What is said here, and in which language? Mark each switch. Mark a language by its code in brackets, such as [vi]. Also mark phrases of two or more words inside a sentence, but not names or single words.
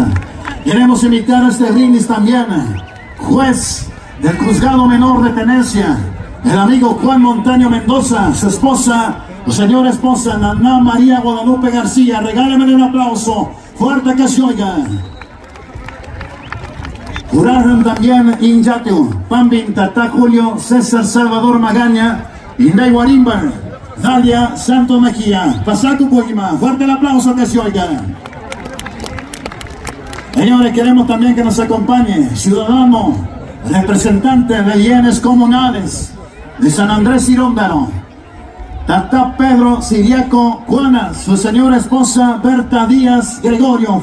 [es] Queremos invitar a este brindis también, juez del juzgado menor de tenencia, el amigo Juan Montaño Mendoza, su esposa, su señora esposa, Naná María Guadalupe García. Regáleme un aplauso fuerte que se oiga. Juraron también Inyatu, Pambin, Tatá Julio, César Salvador Magaña, Indey Guarimba, Dalia Santo Mejía, Pasacu Coima. Fuerte el aplauso que se oiga. Señores, queremos también que nos acompañe ciudadano, representante de bienes comunales de San Andrés Ciróndaro, Tatá Pedro Siriaco Juanas, su señora esposa Berta Díaz Gregorio.